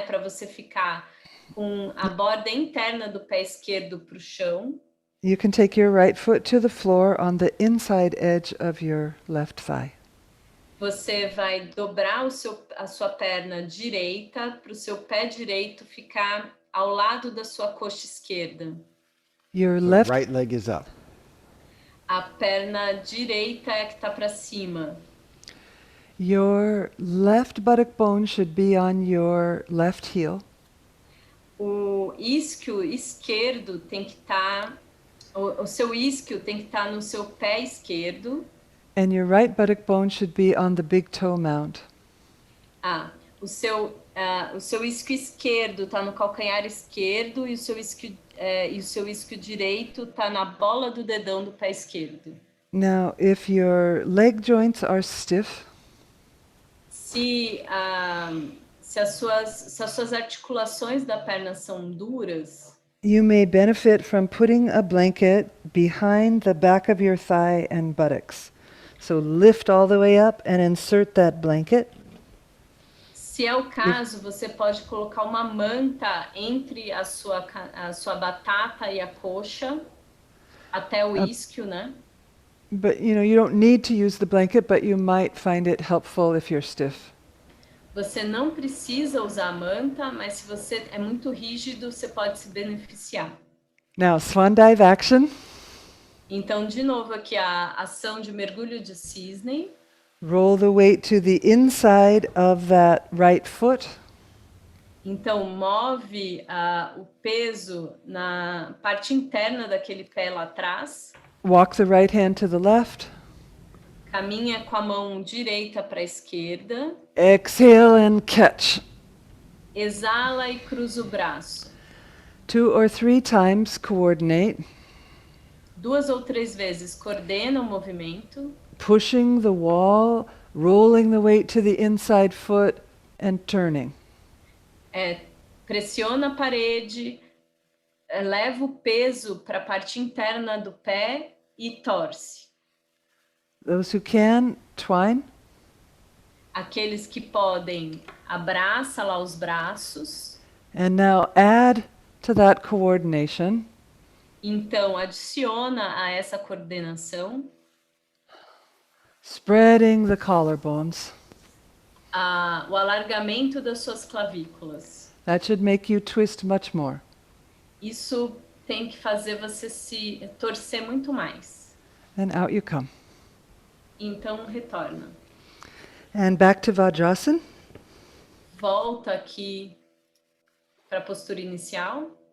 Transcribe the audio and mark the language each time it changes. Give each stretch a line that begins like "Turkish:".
Portuguese: Para você ficar com a borda interna do pé esquerdo para o chão.
English: You can take your right foot to the floor on the inside edge of your left thigh.
Portuguese: Você vai dobrar a sua perna direita para o seu pé direito ficar ao lado da sua coxa esquerda.
English: Your So left right leg is up.
Portuguese: A perna direita é a que está para cima.
English: Your left buttock bone should be on your left heel.
Portuguese: O isquio esquerdo tem que estar, o seu isquio tem que estar no seu pé esquerdo.
English: And your right buttock bone should be on the big toe mount.
Portuguese: O seu isquio esquerdo está no calcanhar esquerdo e o seu isquio direito está na bola do dedão do pé esquerdo.
English: Now, if your leg joints are stiff,
Portuguese: se as suas articulações da perna são duras,
English: you may benefit from putting a blanket behind the back of your thigh and buttocks. So lift all the way up and insert that blanket.
Portuguese: Se é o caso, você pode colocar uma manta entre a sua batata e a coxa, até o isquio, né?
English: But you don't need to use the blanket, but you might find it helpful if you're stiff.
Portuguese: Você não precisa usar a manta, mas se você é muito rígido, você pode se beneficiar.
English: Now, swan dive action.
Portuguese: Então, de novo aqui a ação de mergulho de cisne.
English: Roll the weight to the inside of that right foot.
Portuguese: Então, move o peso na parte interna daquele pé lá atrás.
English: Walk the right hand to the left.
Portuguese: Caminha com a mão direita para a esquerda.
English: Exhale and catch.
Portuguese: Exala e cruza o braço.
English: 2 or 3 times coordinate.
Portuguese: 2 ou 3 vezes coordena o movimento.
English: Pushing the wall, rolling the weight to the inside foot and turning.
Portuguese: Pressiona a parede, leva o peso para a parte interna do pé e torce.
English: Those who can, twine.
Portuguese: Aqueles que podem, abraça lá os braços.
English: And now add to that coordination
Portuguese: Então, adiciona a essa coordenação
English: spreading the collarbones.
Portuguese: o alargamento das suas clavículas.
English: That should make you twist much more.
Portuguese: Isso tem que fazer você se torcer muito mais.
English: And out you come.
Portuguese: Então, retorna.
English: And back to Vajrasana.
Portuguese: Volta aqui para a postura inicial.